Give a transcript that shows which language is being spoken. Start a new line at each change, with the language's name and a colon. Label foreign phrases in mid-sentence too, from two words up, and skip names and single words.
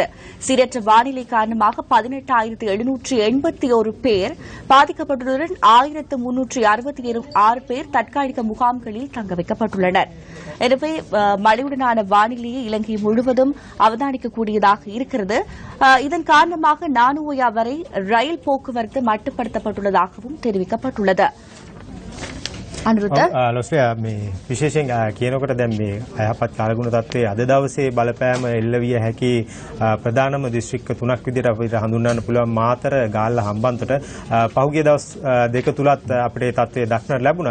Tamil: சீரற்ற வானிலை காரணமாக 18,781 பேர் பாதிக்கப்பட்டுள்ளதுடன் 1,366 பேர் தற்காலிக முகாம்களில் தங்க வைக்கப்பட்டுள்ளனர். எனவே மழையுடனான வானிலையை இலங்கை முழுவதும் அவதானிக்கக்கூடியதாக இருக்கிறது. இதன் காரணமாக நானுயா வரை ரயில் போக்குவரத்து மட்டுப்படுத்தப்பட்டுள்ளதாகவும் தெரிவிக்கப்பட்டுள்ளது.
Sinhala: මේ විශේෂයෙන් කියනකොට දැන් මේ අයහපත් කාලගුණ තත්ත්වයේ අද දවසේ බලපෑම එල්ල විය හැකි ප්‍රධානම දිස්ත්‍රික්ක තුනක් විදිහට අපිට හඳුන්වන්න පුළුවන් මාතර, ගාල්ල, හම්බන්තොට පහුගිය දවස් දෙක තුලත් අපිට තත්ත්වය දක්නට ලැබුණා.